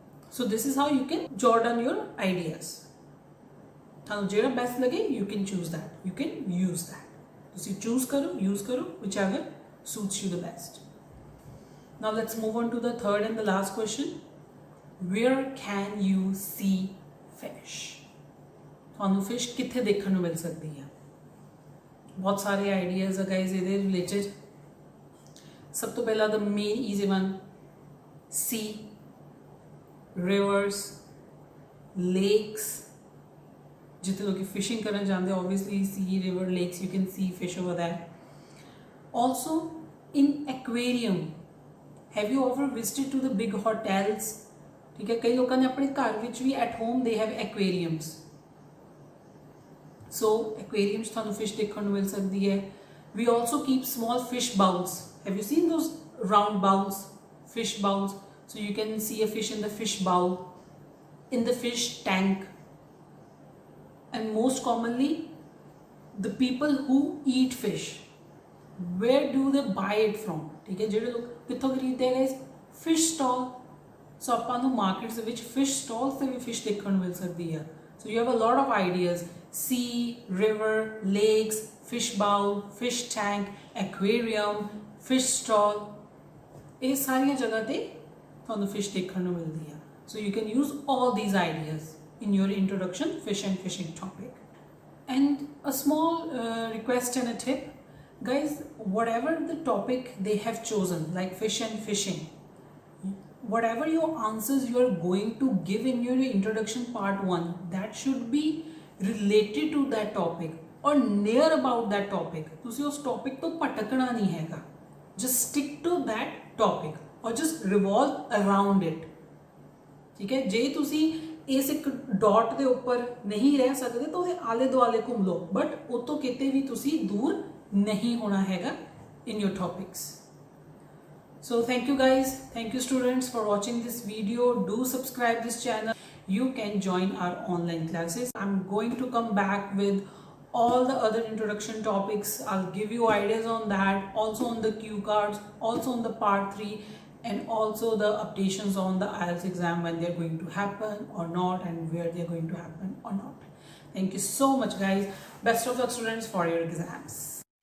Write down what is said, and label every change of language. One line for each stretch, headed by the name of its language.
English: So this is how you can jot down your ideas.
Punjabi: ਤੁਹਾਨੂੰ ਜਿਹੜਾ
English: best
Hindi: लगे
English: you can choose that, you can use that,
Punjabi: ਤੁਸੀਂ
English: choose
Hindi: करो,
English: use करो, whichever suits you the best. Now let's move on to the third and the last question. Where can you see fish?
Punjabi: ਤੁਹਾਨੂੰ fish ਕਿੱਥੇ ਦੇਖਣ ਨੂੰ ਮਿਲ ਸਕਦੀ ਹੈ? ਬਹੁਤ ਸਾਰੇ ਆਈਡੀਆਜ਼ ਆ ਗਾਇਜ਼ ਇਹਦੇ ਰਿਲੇਟਡ। ਸਭ ਤੋਂ ਪਹਿਲਾਂ
English: the main easy one, sea, rivers, lakes,
Punjabi: ਜਿੱਥੇ ਲੋਕੀ ਫਿਸ਼ਿੰਗ ਕਰਨ ਜਾਂਦੇ,
English: obviously sea, river, lakes, you can see fish over there. Also in aquarium, have you ever visited to the big hotels?
Hindi: ठीक है, कई लोगों ने अपने घर
Punjabi: विच
Hindi: भी
English: at home they have aquariums,
Hindi: so aquariums
Punjabi: थानू
Hindi: fish देखने को मिल सकती है।
English: We also keep small fish bowls. Have you seen those round bowls, fish bowls? So you can see a fish in the fish bowl, in the fish tank, and most commonly the people who eat fish, where do they buy it from?
Hindi: ठीक है,
Punjabi: ਜਿਹੜੇ ਲੋਕ ਕਿੱਥੋਂ ਖਰੀਦਦੇ
Hindi: हैं fish stall, सो
Punjabi: ਆਪਾਂ ਨੂੰ markets ਦੇ ਵਿੱਚ ਫਿਸ਼ ਸਟਾਲਸ ਤੇ ਵੀ ਫਿਸ਼ ਦੇਖਣ ਨੂੰ ਮਿਲ ਸਕਦੀ ਹੈ।
English: So you have a lot of ideas: sea, river, lakes, fish bowl, fish tank, aquarium, fish stall,
Punjabi: ਇਹ ਸਾਰੀਆਂ ਜਗ੍ਹਾ ਤੇ ਤੁਹਾਨੂੰ ਫਿਸ਼ ਦੇਖਣ ਨੂੰ ਮਿਲਦੀ ਹੈ।
English: So you can use all these ideas in your introduction fish and fishing topic. And a small request and a tip, guys, whatever the topic they have chosen, like fish and fishing, whatever your answers you are going to give in your introduction part 1, that should be related to that topic or near about that topic.
Punjabi: ਤੁਸੀਂ ਉਸ topic ਤੋਂ ਭਟਕਣਾ ਨਹੀਂ ਹੈਗਾ,
English: just stick to that topic or just revolve around it.
Punjabi: ਠੀਕ ਹੈ, ਜੇ ਤੁਸੀਂ ਇਸ ਇੱਕ ਡਾਟ ਦੇ ਉੱਪਰ ਨਹੀਂ ਰਹਿ ਸਕਦੇ ਤਾਂ ਉਹਦੇ ਆਲੇ ਦੁਆਲੇ ਘੁੰਮ ਲਓ, ਬਟ ਉਹ ਤੋਂ ਕਿਤੇ ਵੀ ਤੁਸੀਂ ਦੂਰ ਨਹੀਂ ਹੋਣਾ ਹੈਗਾ
English: in your topics. So thank you guys, thank you students for watching this video. Do subscribe this channel. You can join our online classes. I'm going to come back with all the other introduction topics. I'll give you ideas on that, also on the cue cards, also on the part 3, and also the updations on the IELTS exam, when they're going to happen or not, and where they're going to happen or not. Thank you so much guys. Best of luck students for your exams.